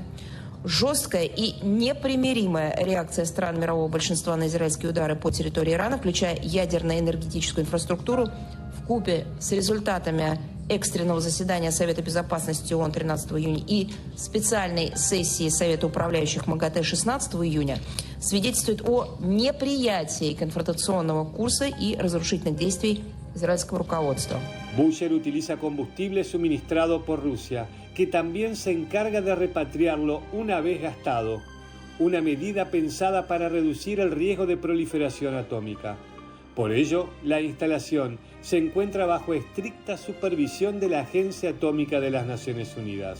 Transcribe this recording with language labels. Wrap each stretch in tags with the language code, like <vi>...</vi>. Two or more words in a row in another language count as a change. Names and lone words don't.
<ru>Жесткая и непримиримая реакция стран мирового большинства на израильские удары по территории Ирана, включая ядерно-энергетическую инфраструктуру, вкупе с результатами экстренного заседания Совета безопасности ООН 13 июня и специальной сессии Совета управляющих МАГАТЭ 16 июня, свидетельствует о неприятии конфронтационного курса и разрушительных действий израильского руководства.</ru> <es>Búsher utiliza combustible suministrado por Rusia, que también se encarga de repatriarlo una vez gastado, una medida pensada para reducir el riesgo de proliferación atómica. Por ello, la instalación se encuentra bajo estricta supervisión de la Agencia Atómica de las Naciones Unidas.</es>